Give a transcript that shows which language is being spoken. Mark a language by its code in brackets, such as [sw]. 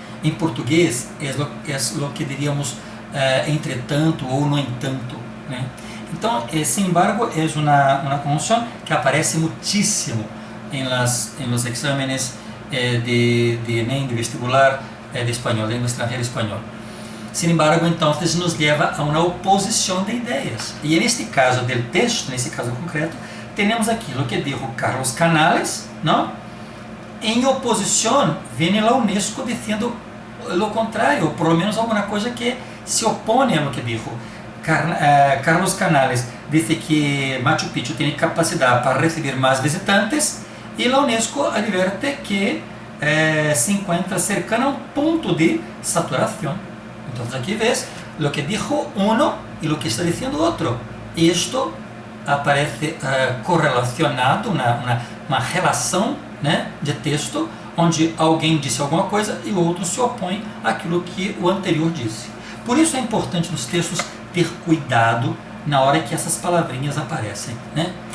[pt] Em português, é o que diríamos entretanto ou no entanto, né? Então, sin embargo, é uma conjunção que aparece muitíssimo em [es] los exámenes [pt] de Enem, de vestibular de espanhol, língua estrangeira espanhol. [es] Sin embargo, entonces nos lleva a una oposición de ideas. Y en este caso del texto, en este caso concreto, tenemos aquí lo que dijo Carlos Canales, ¿no? En oposición viene la UNESCO diciendo lo contrario, o por lo menos alguna cosa que se opone a lo que dijo. Carlos Canales dice que Machu Picchu tiene capacidad para recibir más visitantes y la UNESCO advierte que se encuentra cercana a un punto de saturación. Entonces aquí ves lo que dijo uno y lo que está diciendo otro. Y esto aparece correlacionado, [pt] uma relação, né, de texto, onde alguém disse alguma coisa e o outro se opõe àquilo que o anterior disse. Por isso é importante nos textos ter cuidado na hora que essas palavrinhas aparecem, né?